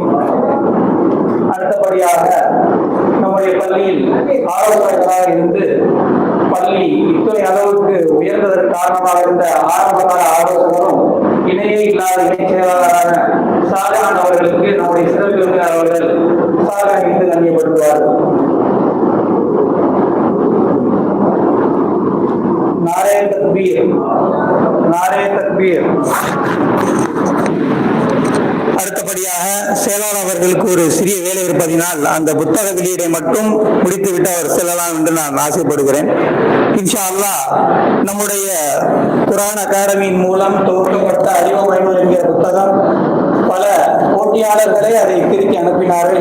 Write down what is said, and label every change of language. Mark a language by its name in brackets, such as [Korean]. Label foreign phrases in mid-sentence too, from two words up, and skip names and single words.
[Tamil] அடுத்தபடியாக நம்முடைய பள்ளியில் ஆலோசகராக இருந்து பள்ளி இத்தனை அளவுக்கு உயர்ந்ததற்கு காரணமாக இருந்த ஆரம்பகால ஆலோசகரும் இணையே இல்லாத இணை செயலாளரான ஷாஜஹான் அவர்களுக்கு நம்முடைய சிறப்பு விருந்தினர் அவர்கள் சாலை அணிவித்து கண்ணியப்படுத்துவார்கள். [Urdu] نعرۂ تکبیر، نعرۂ تکبیر. [Tamil] அடுத்தபடியாக செயலாளர் அவர்களுக்கு ஒரு சிறிய வேலை இருப்பதினால் அந்த புத்தக வெளியீடை மட்டும் முடித்துவிட்டு அவர் செல்லலாம் என்று நான் ஆசைப்படுகிறேன். [Arabic] إن شاء الله [Tamil] நம்முடைய குர்ஆன் அகாடமியின் மூலம் துவக்கப்பட்ட அறிவுமயங்கள் என்கிற புத்தகம் பல போட்டியாளர்களை அதை திருப்பி அனுப்பினார்கள்.